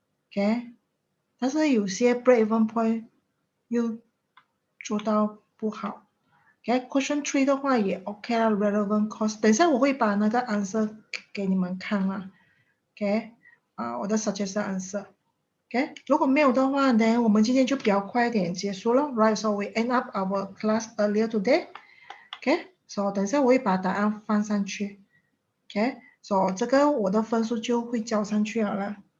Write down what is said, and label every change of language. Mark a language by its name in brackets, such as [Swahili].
[Chinese] OK， 但是有些 break-even point 又做到不好。 OK，question 3的话也 OK 啦 relevant cost。等一下我会把那个 answer 给你们看啦。OK， 我的 suggested answer。OK， 如果没有的话呢，我们今天就比较快一点结束了。 [English] Right，so we end up our class earlier today。 [Chinese] OK，so 等一下我会把答案放上去。OK，so 这个我的分数就会交上去了。